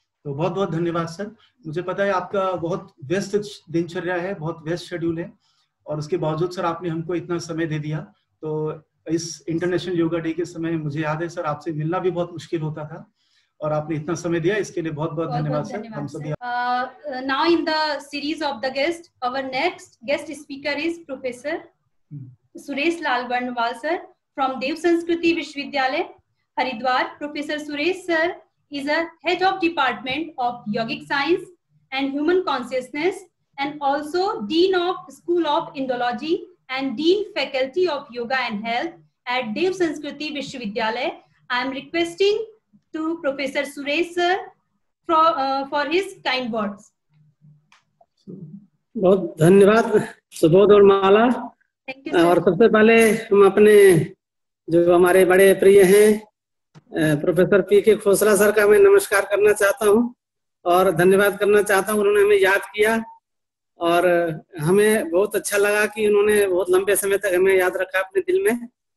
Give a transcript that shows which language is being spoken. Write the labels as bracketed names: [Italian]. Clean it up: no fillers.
[Hindi] तो बहुत बहुत धन्यवाद सर। मुझे पता है आपका बहुत व्यस्त दिनचर्या है, बहुत व्यस्त शेड्यूल है, और उसके बावजूद सर आपने हमको इतना समय दे दिया। तो इस इंटरनेशनल योगा डे के समय मुझे याद है सर आपसे मिलना भी बहुत मुश्किल होता था, और आपने इतना समय दिया, इसके लिए बहुत बहुत धन्यवाद सर। हम सभी [English] now in the series of the guest, our next guest speaker is Professor Suresh Lal Barnwal sir from Dev Sanskriti Vishwavidyalay, Haridwar. Professor Suresh sir is a head of department of yogic science and human consciousness, and also dean of School of Indology and dean faculty of yoga and health at Dev Sanskriti Vishwavidyalay. I am requesting to Professor Suresh sir for his kind words. [Hindi] बहुत धन्यवाद सुबोध और माला। [English] Thank you sir. [Hindi] और सबसे पहले हम अपने जो हमारे बड़े प्रिय हैं प्रोफेसर पीके खोसला सर का मैं नमस्कार करना चाहता हूं और धन्यवाद करना चाहता हूं। उन्होंने हमें याद किया और हमें बहुत अच्छा लगा कि उन्होंने बहुत लंबे समय तक हमें याद रखा अपने दिल में।